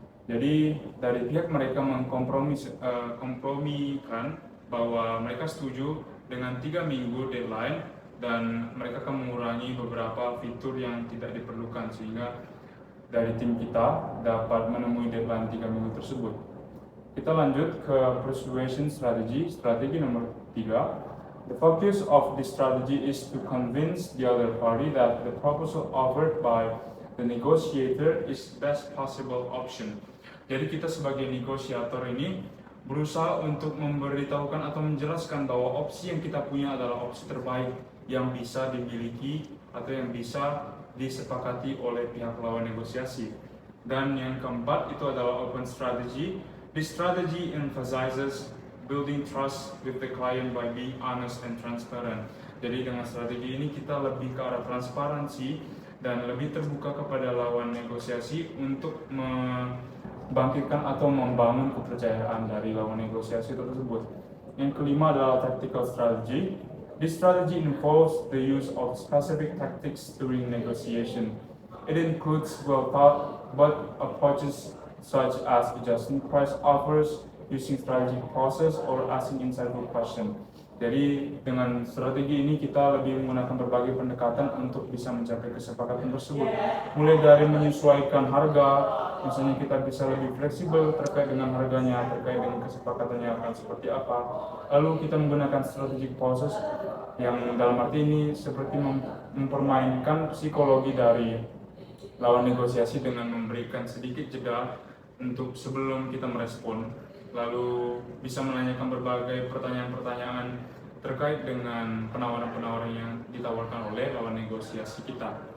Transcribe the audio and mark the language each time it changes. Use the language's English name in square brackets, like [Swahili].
[Indonesian] Jadi dari pihak mereka mengkompromikan bahwa mereka setuju dengan 3 minggu deadline dan mereka akan mengurangi beberapa fitur yang tidak diperlukan sehingga dari tim kita dapat menemui deadline 3 minggu tersebut. Kita lanjut ke persuasion strategy, strategi nomor 3. [English] The focus of this strategy is to convince the other party that the proposal offered by the negotiator is best possible option. [Indonesian] Jadi kita sebagai negosiator ini berusaha untuk memberitahukan atau menjelaskan bahwa opsi yang kita punya adalah opsi terbaik yang bisa dimiliki atau yang bisa disepakati oleh pihak lawan negosiasi. Dan yang keempat itu adalah open strategy. [English] This strategy emphasizes building trust with the client by being honest and transparent. [Indonesian] Jadi dengan strategi ini kita lebih ke arah transparansi dan lebih terbuka kepada lawan negosiasi untuk membangkitkan atau membangun kepercayaan dari lawan negosiasi tersebut. Yang kelima adalah tactical strategy. [English] This strategy involves the use of specific tactics during negotiation. It includes well-thought but approaches such as adjusting price offers, using strategic process, or asking insightful question. [Indonesian] Jadi dengan strategi ini kita lebih menggunakan berbagai pendekatan untuk bisa mencapai kesepakatan tersebut. Mulai dari menyesuaikan harga, misalnya kita bisa lebih fleksibel terkait dengan harganya, terkait dengan kesepakatannya akan seperti apa. Lalu kita menggunakan strategic process yang dalam arti ini seperti mempermainkan psikologi dari lawan negosiasi dengan memberikan sedikit jeda untuk sebelum kita merespon, lalu bisa menanyakan berbagai pertanyaan-pertanyaan terkait dengan penawaran-penawaran yang ditawarkan oleh lawan negosiasi kita.